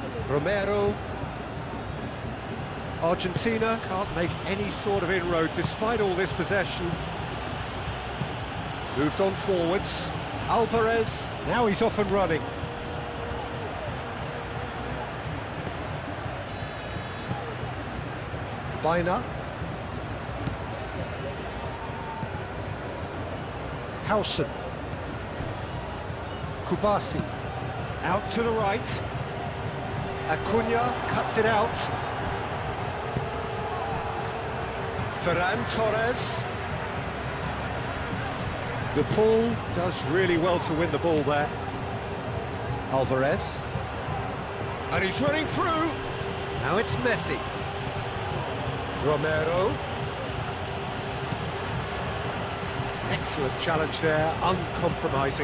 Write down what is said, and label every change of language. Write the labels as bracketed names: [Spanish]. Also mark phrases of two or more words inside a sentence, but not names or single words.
[English] Romero. Argentina can't make any sort of inroad despite all this possession. Moved on forwards. Alvarez, now he's off and running. Baina. Hausen. Kubasi. Out to the right. Acuna cuts it out. Ferran Torres. De Paul does really well to win the ball there. Alvarez. And he's running through. Now it's Messi. Romero. Excellent challenge there, uncompromising.